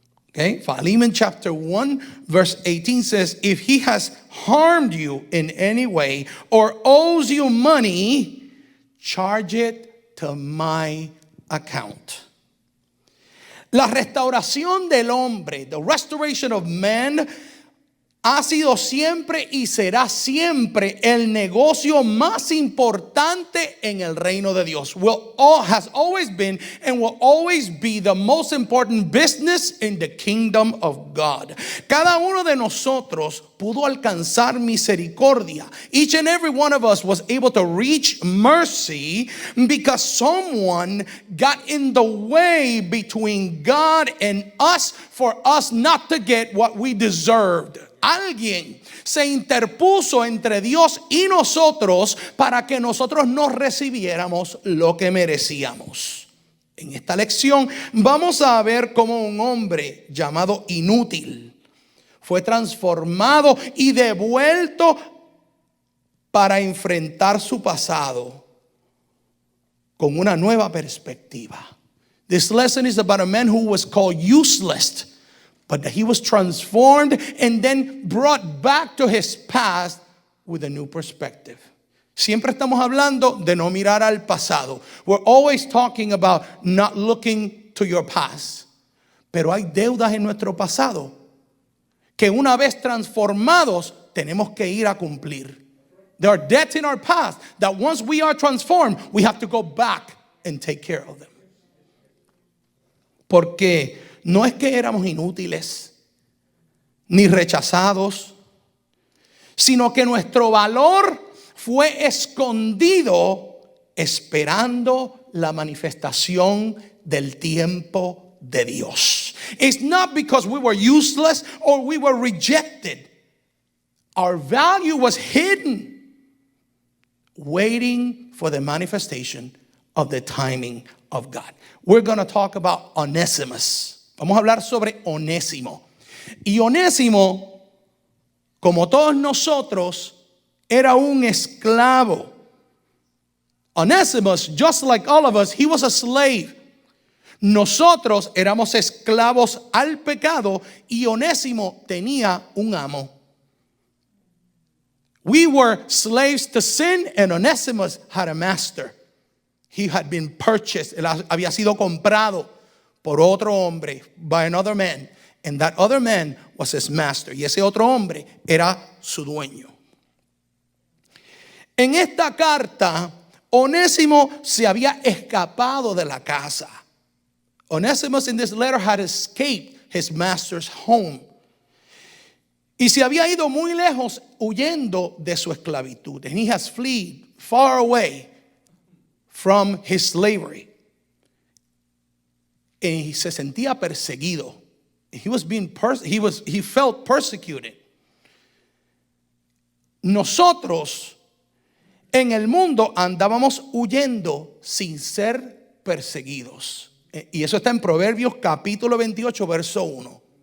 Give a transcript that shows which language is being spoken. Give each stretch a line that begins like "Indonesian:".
English: Okay, Philemon chapter 1 verse 18 says, if he has harmed you in any way or owes you money, charge it to my account.
Spanish: La restauración del hombre,
English: the restoration of man,
Spanish: ha sido siempre y será siempre el negocio más importante en el reino de Dios.
English: Has always been and will always be the most important business in the kingdom of God.
Spanish: Cada uno de nosotros pudo alcanzar misericordia.
English: Each and every one of us was able to reach mercy because someone got in the way between God and us for us not to get what we deserved.
Spanish: Alguien se interpuso entre Dios y nosotros para que nosotros no recibiéramos lo que merecíamos. En esta lección vamos a ver cómo un hombre llamado inútil fue transformado y devuelto para enfrentar su pasado con una nueva perspectiva.
English: This lesson is about a man who was called useless, but that he was transformed and then brought back to his past with a new perspective.
Spanish: Siempre estamos hablando de no mirar al pasado.
English: We're always talking about not looking to your past.
Spanish: Pero hay deudas en nuestro pasado que una vez transformados tenemos que ir a cumplir.
English: There are debts in our past that once we are transformed, we have to go back and take care of them.
Spanish: Porque no es que éramos inútiles ni rechazados, sino que nuestro valor fue escondido esperando la manifestación del tiempo de Dios.
English: It's not because we were useless or we were rejected. Our value was hidden, waiting for the manifestation of the timing of God. We're going to talk about Onesimus.
Spanish: Vamos a hablar sobre Onésimo. Y Onésimo, como todos nosotros, era un esclavo.
English: Onesimus, just like all of us, he was a slave.
Spanish: Nosotros éramos esclavos al pecado y Onésimo tenía un amo.
English: We were slaves to sin and Onesimus had a master. He had been purchased.
Spanish: Él había sido comprado por otro hombre,
English: by another man. And that other man was his master.
Spanish: Y ese otro hombre era su dueño. En esta carta, Onésimo se había escapado de la casa.
English: Onesimus in this letter had escaped his master's home.
Spanish: Y se había ido muy lejos huyendo de su esclavitud.
English: And he has fled far away from his slavery.
Spanish: Y se sentía perseguido.
English: He was being he felt persecuted.
Spanish: Nosotros en el mundo andábamos huyendo sin ser perseguidos. Y eso está en Proverbios capítulo 28, verso 1.